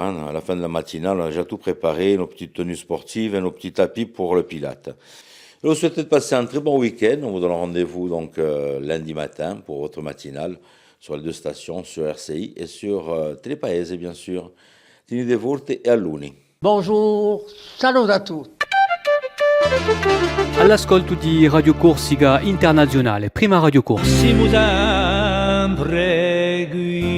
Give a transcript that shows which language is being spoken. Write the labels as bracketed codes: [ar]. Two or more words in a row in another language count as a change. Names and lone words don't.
[fr] À la fin de la matinale, on a déjà tout préparé, nos petites tenues sportives et nos petits tapis pour le Pilate. Je vous souhaite de passer un très bon week-end. On vous donne rendez-vous donc lundi matin pour votre matinale sur les deux stations, sur RCI et sur Telepaese, bien sûr. [co] Tini de volte e a luni. [fr] Bonjour, salut [co] à tutti. All'ascolto di Radio Corsica Internazionale, prima Radio Corsica. Siamo sempre